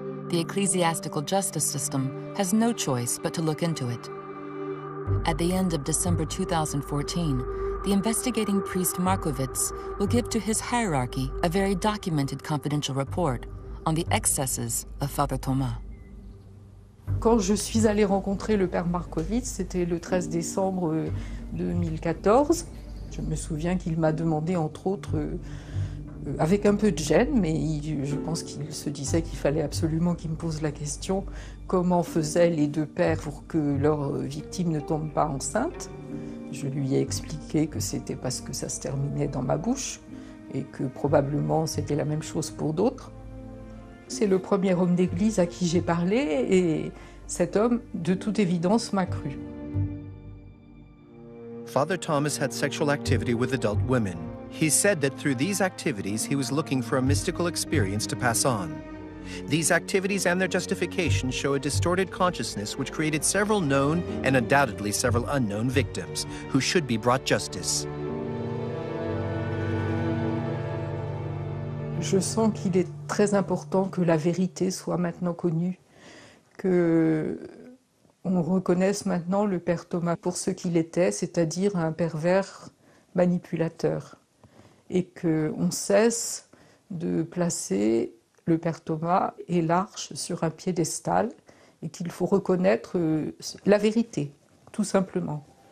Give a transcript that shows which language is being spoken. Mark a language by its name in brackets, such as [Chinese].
[English] The ecclesiastical justice system has no choice but to look into it. At the end of December 2014, the investigating priest Markovits will give to his hierarchy a very documented confidential report on the excesses of Father Thomas. [French] Quand je suis allée rencontrer le père Markovits, c'était le 13 décembre 2014, je me souviens qu'il m'a demandé, entre autres, avec un peu de gêne, mais je pense qu'il se disait qu'il fallait absolument qu'il me pose la question comment faisaient les deux pères pour que leur victime ne tombe pas enceinte. Je lui ai expliqué que c'était parce que ça se terminait dans ma bouche et que probablement c'était la même chose pour d'autres. C'est le premier homme d'église à qui j'ai parlé et cet homme, de toute évidence, m'a cru. [English] Father Thomas had sexual activity with adult women. He said that through these activities he was looking for a mystical experience to pass on. These activities and their justification show a distorted consciousness which created several known and undoubtedly several unknown victims who should be brought justice. [French] Je sens qu'il est très important que la vérité soit maintenant connue, que on reconnaisse maintenant le père Thomas pour ce qu'il était, c'est-à-dire un pervers manipulateur, et qu'on cesse de placer le père Thomas et l'Arche sur un piédestal, et qu'il faut reconnaître la vérité, tout simplement.